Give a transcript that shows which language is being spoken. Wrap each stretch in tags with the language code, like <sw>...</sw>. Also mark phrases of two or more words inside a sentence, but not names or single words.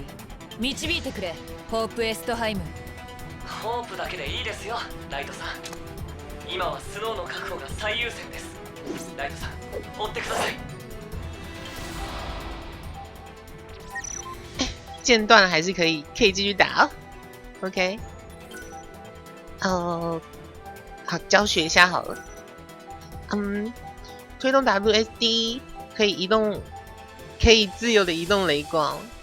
<ja>導いてくれ、ホープ・エストハイム。ホープだけでいいですよ、ライトさん。今はスノーの確保が最優先です。ライトさん、追ってください。</ja> <zh>间断了还是可以继续打哦。OK， 好，教学一下好了。推动 WSD 可以移动，可以自由的移动雷光。</zh>